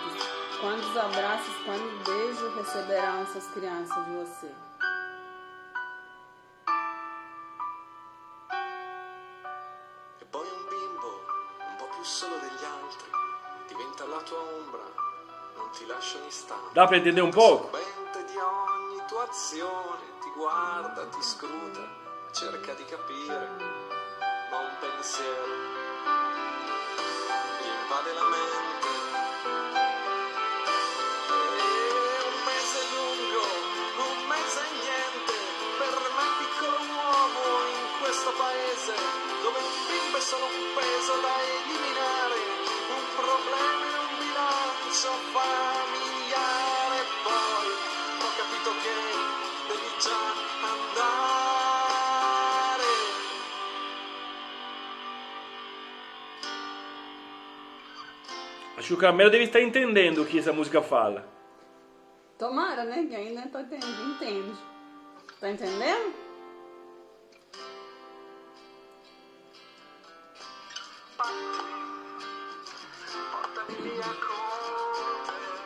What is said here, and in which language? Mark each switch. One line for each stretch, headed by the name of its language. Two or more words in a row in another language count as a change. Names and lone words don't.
Portuguese: Quantos abraços, quantos beijos receberão essas crianças de você?
Italian: E poi un bimbo, un po' più solo degli altri, diventa la tua ombra, non ti lascia un istante.
Portuguese: Dá para entender um pouco?
Italian: Di ogni tua azione, ti guarda, ti scruta, cerca di capire, ma un pensiero invade la mente. E un mese lungo, un mese niente, per me piccolo uomo in questo paese, dove un bimbo è solo un peso da eliminare, un problema in un bilancio familiare. Poi ho capito che devi già andare.
Portuguese: Acho que o Camelo deve estar entendendo o que essa música fala. Tomara, né? Que ainda entende. Tá entendendo?
Italian: Portami via con te.